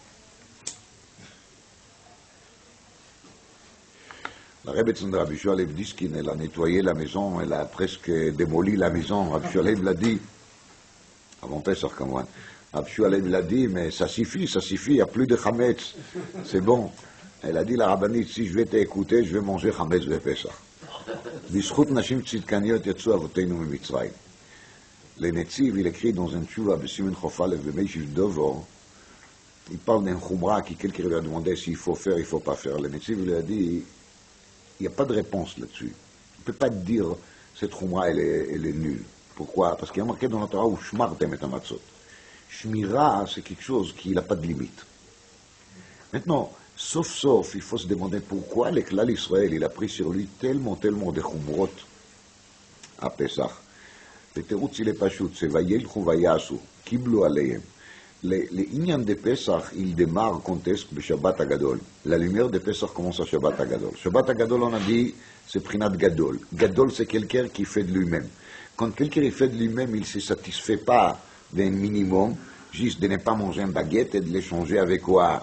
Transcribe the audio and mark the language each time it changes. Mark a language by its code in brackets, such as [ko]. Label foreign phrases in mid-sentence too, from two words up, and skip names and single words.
[fr] La Rebbetzin de Rabbi Shoalev Diskin, elle a nettoyé la maison, elle a presque démoli la maison. Rabbi Shoalev l'a dit, avant Pessah, comme moi. Rabbi Shoalev l'a dit, mais ça suffit, il n'y a plus de Chametz, c'est bon. Elle a dit, la rabbinite, si je vais t'écouter, je vais manger Chametz de Pessah. [he] בזכות נשים צדקניות יצאו אבותינו ממצרים. [fr] Le Netziv, il écrit dans un tchouva, [he] בסימן קל״ב, במשיב דבר, [fr] il parle d'un chumra qui quelqu'un lui a demandé s'il faut faire, il ne faut pas faire. Le Netziv, il a dit, il n'y a pas de réponse là-dessus. On ne peut pas dire cette choumra, elle est nulle. Pourquoi? Parce qu'il y a marqué dans la Torah où [he] שמרתם את המצות. [fr] Shmira, c'est quelque chose qui n'a pas de limite. Maintenant, sauf, il faut se demander pourquoi le Klal Israël, il a pris sur lui tellement de chumrot à Pesach. Le teroutz, il est pas chut, c'est [he] וילכו ויעשו, קיבלו עליהם. [fr] Les inyan de Pesach, il démarre contexte de Shabbat Agadol. La lumière de Pesach commence à Shabbat Agadol. Shabbat Agadol, on a dit, c'est Prinat Gadol. Gadol, c'est quelqu'un qui fait de lui-même. Quand quelqu'un fait de lui-même, il ne se satisfait pas d'un minimum, juste de ne pas manger une baguette et de l'échanger avec quoi?